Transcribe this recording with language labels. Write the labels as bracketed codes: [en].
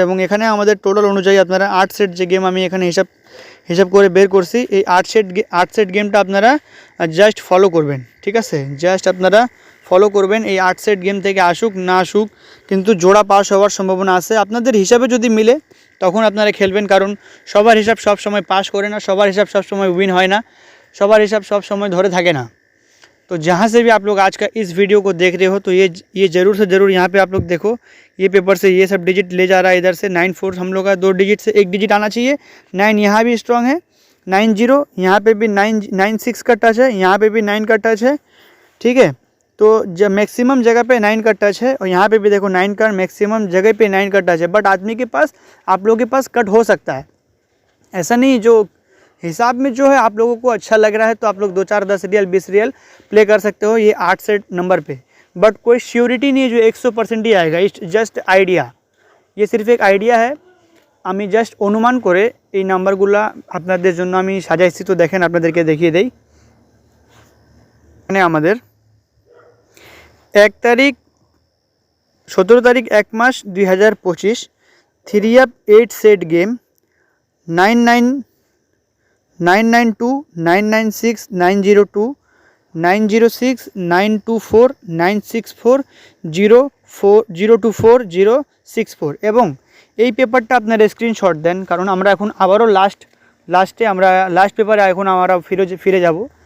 [bn] এবং এখানে আমাদের টোটাল অনুযায়ী আপনারা 8 সেট যে গেম আমি এখানে হিসাব করে বের করছি, এই 8 সেট গেমটা আপনারা জাস্ট ফলো করবেন, ঠিক আছে? জাস্ট আপনারা ফলো করবেন। এই 8 সেট গেম থেকে আসুক না আসুক কিন্তু জোড়া পাস হওয়ার সম্ভাবনা আছে। আপনাদের হিসাবে যদি মিলে তখন আপনারা খেলবেন, কারণ সবার হিসাব সব সময় পাস করে না, সবার হিসাব সব সময় উইন হয় না, সবার হিসাব [hi] सब समय धरे [bn] থাকে না। [hi] तो जहाँ से भी आप लोग आज का इस वीडियो को देख रहे हो तो ये ज़रूर से ज़रूर यहाँ पे आप लोग देखो, ये पेपर से ये सब डिजिट ले जा रहा है। इधर से 9-4 हम लोग का 2 डिजिट से 1 डिजिट आना चाहिए। 9 यहाँ भी स्ट्रॉन्ग है, 9-0 यहाँ पे भी 9-6 का टच है, यहाँ पे भी 9 का टच है, ठीक है? तो जब मैक्सिमम जगह पे 9 का टच है, और यहाँ पे भी देखो 9 का मैक्सिमम जगह पे 9 का टच है। बट आदमी के पास, आप लोगों के पास कट हो सकता है, ऐसा नहीं। जो हिसाब में जो है आप लोगों को अच्छा लग रहा है तो आप लोग 2-4 10 रियल 20 रियल प्ले कर सकते हो ये 8 सेट नंबर पे। बट कोई श्योरिटी नहीं है जो 100% ही आएगा, [en] it's just idea, [hi] ये सिर्फ एक आइडिया है। [bn] আমি জাস্ট অনুমান করে এই নাম্বারগুলো আপনাদের জন্য আমি সাজাইছি। তো দেখেন, আপনাদেরকে দেখিয়ে দেই। মানে আমাদের 1 তারিখ 17 তারিখ 1 মাস 2025 3 अप 8 सेट गेम 992 996 902 906 924 964 024 064 এবং এই পেপারটা আপনারা স্ক্রিনশট দেন, কারণ আমরা এখন আবারও লাস্টে আমরা লাস্ট পেপারে এখন আমরা ফিরে যাব।